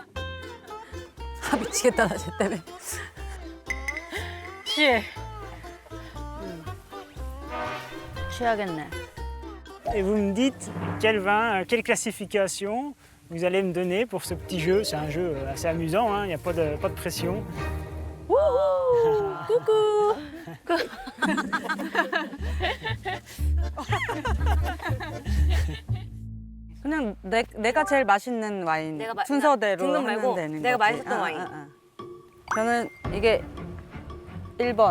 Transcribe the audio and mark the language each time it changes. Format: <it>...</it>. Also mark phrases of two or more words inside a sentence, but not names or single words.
<ko>아, 미치겠다, 나 쟤 때문에. 취해. 취하겠네.</ko> <fr>Et vous me dites quel vin, quelle classification vous allez me donner pour ce petit jeu. C'est un jeu assez amusant, hein, il n'y a pas de pression.</fr> <ko>그냥 내가 제일 맛있는 와인 내가 순서대로 등급 하면 말고 되는 내가 거지. 맛있었던 와인. 저는 이게 1번,</ko>